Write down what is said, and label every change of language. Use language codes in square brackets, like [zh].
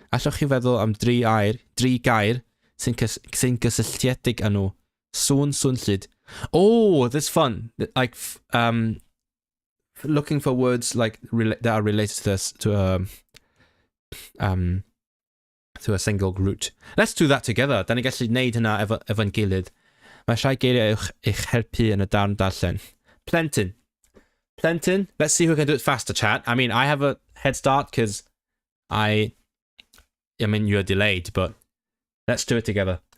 [cy] Allwch chi feddwl am dri gair sy'n gysylltiedig â nhw. Sŵn, swnllyd. [en] Oh, that's fun. Like, looking for words like that are related to this, to a single root. Let's do that together. [cy] Da ni gallu neud hynna efo'n gilydd. Mae rhai geiriau i'ch helpu yn y darn darllen. Plentyn. Plentyn. [en] Let's see who can do it faster, chat. I mean, I have a head start because I mean, you're delayed, but let's do it together.